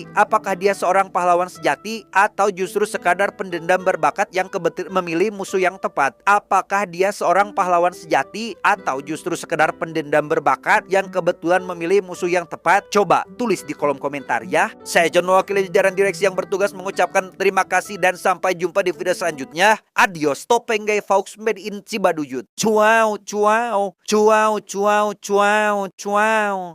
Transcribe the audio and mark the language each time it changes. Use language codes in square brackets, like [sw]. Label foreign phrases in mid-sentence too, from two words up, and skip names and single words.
[id] Apakah dia seorang pahlawan sejati atau justru sekadar pendendam berbakat yang kebetulan memilih musuh yang tepat? Apakah dia seorang pahlawan sejati atau justru sekedar pendendam berbakat yang kebetulan memilih musuh yang tepat? Coba tulis di kolom komentar ya. Saya John, mewakili jajaran direksi yang bertugas mengucapkan terima kasih dan sampai jumpa di video selanjutnya. Adios, Topenggai Fox made in Cibaduyut. Cuau, cuau, cuau, cuau, cuau, cuau.